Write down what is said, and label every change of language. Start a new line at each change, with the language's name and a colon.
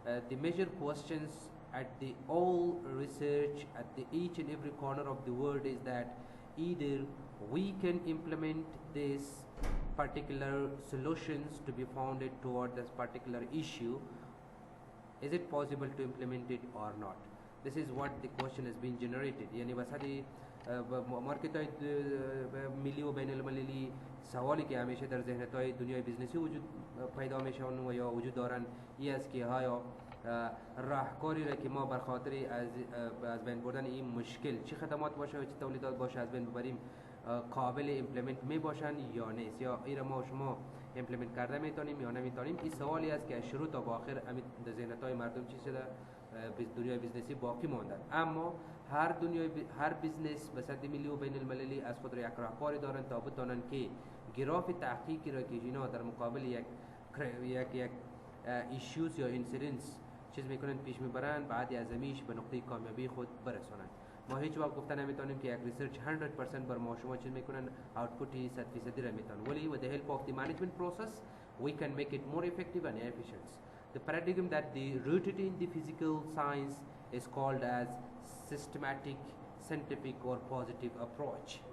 English: The major questions at the all research at the each and every corner of the world is that either we can implement this particular solutions to be founded toward this particular issue, is it possible to implement it or not? This is what the question has been generated.
Persian: يعني بس هذه مارکت‌های ملی و بین المللی سوالی که همیشه در ذهن‌های دنیای بیزنسی وجود پیدا میشن و یا وجود دارن این است که آیا راهکاری را که ما بر خاطر از بین بردن این مشکل چه خدمات باشه و چه تولیدات باشه از بین ببریم قابل ایمپلمنت می باشن یا نیست، یا این ما و شما ایمپلمنت کرده میتونیم یا نمیتونیم. این سوالی است که از شروع تا آخر در ذهن‌های مردم چی شده دنیای بیزنسی باقی مانده. اما هر بیزنس به سطح ملی و بین المللی از خود را یک راهکاری دارند تا بتوانند که گراف تحقیقی را که اینا در مقابل یک ایشوز یا اینسیدنس چیز میکنند پیش میبرند، بعد از همیش به نقطه کامیابی خود برسانند. ما هیچ وقت گفته نمیتونیم که یک ریسرچ 100% بر ما شما چیز میکنن اوتپوتی 100% را میتونن، ولی
English: with the help of the management process we can make it more effective and efficient. The paradigm that the rooted in the physical science is called as systematic, scientific or positive approach.